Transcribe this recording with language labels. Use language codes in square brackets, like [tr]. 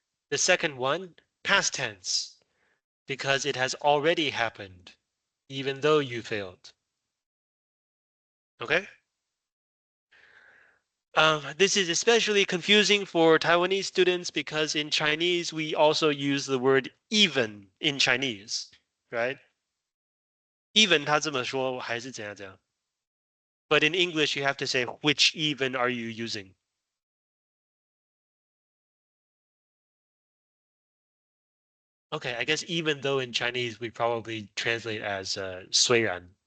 [en] The second one, past tense, because it has already happened, even though you failed. Okay? This is especially confusing for Taiwanese students because in Chinese, we also use the word even in Chinese, right? [zh] Even 他这么说还是怎样怎样. [en] But in English, you have to say, which even are you using? Okay, I guess even though in Chinese, we probably translate as 虽然.